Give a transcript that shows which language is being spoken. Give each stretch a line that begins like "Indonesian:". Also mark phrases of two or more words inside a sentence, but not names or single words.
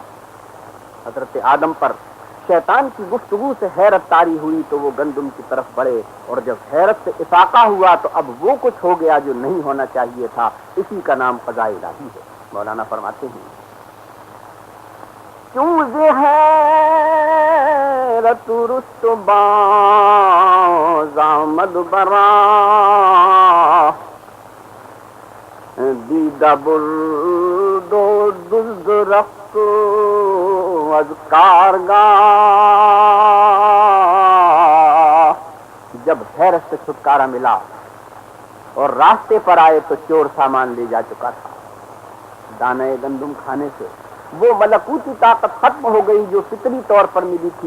Urdu: حضرت آدم پر شیطان کی گفتگو سے حیرت طاری ہوئی تو وہ گندم کی طرف بڑھے اور جب حیرت سے افاقہ ہوا تو اب وہ کچھ ہو گیا جو نہیں ہونا چاہیے تھا. اسی کا نام قضاء الہی ہے. مولانا فرماتے ہیں
Persian: کیوں حیرت رست باز آمد برا دیدہ برد و دزد رفت از کارگاہ.
Urdu: جب حیرت سے چھٹکارا ملا اور راستے پر آئے تو چور سامان لے جا چکا تھا. دانے گندم کھانے سے وہ ملکوتی طاقت ختم ہو گئی جو فطری طور پر ملی تھی.